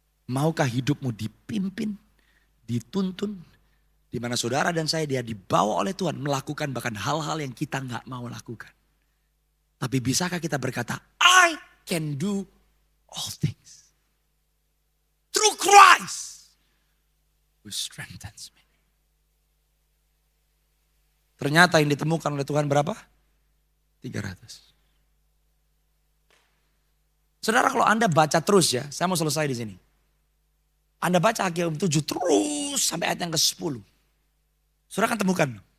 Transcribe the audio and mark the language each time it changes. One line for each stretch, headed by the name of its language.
Indonesian: Maukah hidupmu dipimpin, dituntun, di mana saudara dan saya dia dibawa oleh Tuhan melakukan bahkan hal-hal yang kita nggak mau lakukan. Tapi bisakah kita berkata,
English: I can do all things through Christ who strengthens me.
Indonesian: Ternyata yang ditemukan oleh Tuhan berapa? 300. Saudara kalau Anda baca terus ya, saya mau selesai di sini. Anda baca Hakim 7 terus sampai ayat yang ke-10. Saudara akan temukan.